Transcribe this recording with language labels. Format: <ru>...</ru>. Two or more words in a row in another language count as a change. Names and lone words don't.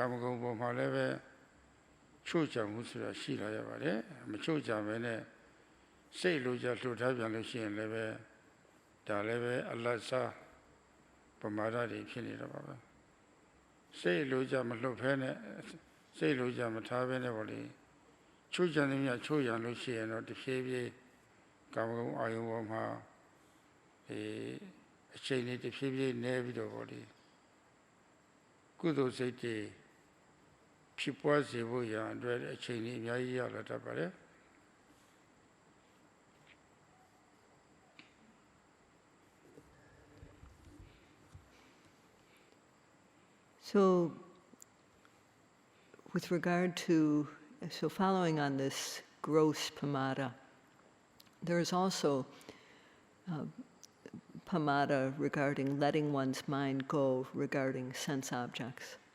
<my>မဂုဏ်ပေါ်မှာလည်းပဲချို့ချမှုဆိုတာရှိလာရပါတယ်မချို့ချပဲနဲ့စိတ်လိုချလှုပ်ထားပြန်လို့ရှိရင်လည်းပဲဒါလည်းပဲအလတ်စားပမာဒတွေဖြစ်နေတော့ပါပဲစိတ်လိုချမလှုပ်ဖဲနဲ့စိတ်လိုချမထားဘဲနဲ့ပေါ့လေချို့ချနေမြချို့ရလို့ရှိရင်တော့တဖြည်းဖြည်းကာမဂုဏ်အာယုံပေါ်မှာ အချိန်လေးတဖြည်းဖြည်းနေပြီးတော့ပေါ့လေကုသိုလ်စိတ်တွေဖြစ်ပွားစေဖို့ရအတွက်အချိန်လေးအများကြီးရလာတတ်ပါတယ်</my> <en>So, with regard to, so following on this gross pamada, there is also pamada regarding letting one's mind go regarding sense objects.</en>